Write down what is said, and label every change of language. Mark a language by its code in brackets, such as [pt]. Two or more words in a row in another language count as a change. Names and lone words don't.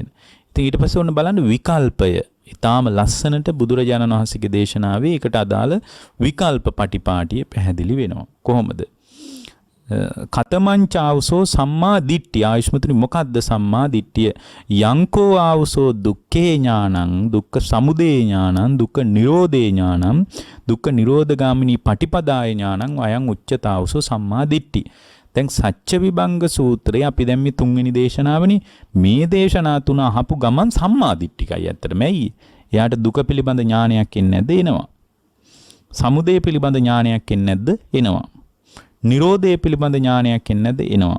[si] ඉතින් ඊට පස්සේ ඔන්න බලන්න විකල්පය. ඊටාම ලස්සනට බුදුරජාණන් වහන්සේගේ දේශනාවේ ඒකට අදාළ විකල්ප පටිපාටිය පැහැදිලි වෙනවා. [pi] කොහොමද? කතමංචාවසෝ සම්මා දිට්ඨිය. [si] ආයුෂ්මතුනි මොකද්ද සම්මා දිට්ඨිය? [pi] යංකෝ ආවසෝ දුක්ඛේ ඥානං දුක්ඛ සමුදය ඥානං දුක්ඛ නිරෝධේ ඥානං දුක්ඛ නිරෝධගාමිනී පටිපදාය ඥානං අයං උච්චතාවසෝ සම්මා දිට්ඨි. [si] දැන් සත්‍ය විභංග සූත්‍රය අපි දැන් මේ තුන්වෙනි දේශනාවනේ. මේ දේශනා තුන අහපු ගමන් සම්මා දිට්ඨිකයි ඇත්තටම. ඇයි? එයාට දුක පිළිබඳ ඥානයක් එන්නේ නැද්ද? එනවා. සමුදය පිළිබඳ ඥානයක් එන්නේ නැද්ද? එනවා. නිරෝධය පිළිබඳ ඥානයක් එන්නේ නැද්ද? එනවා.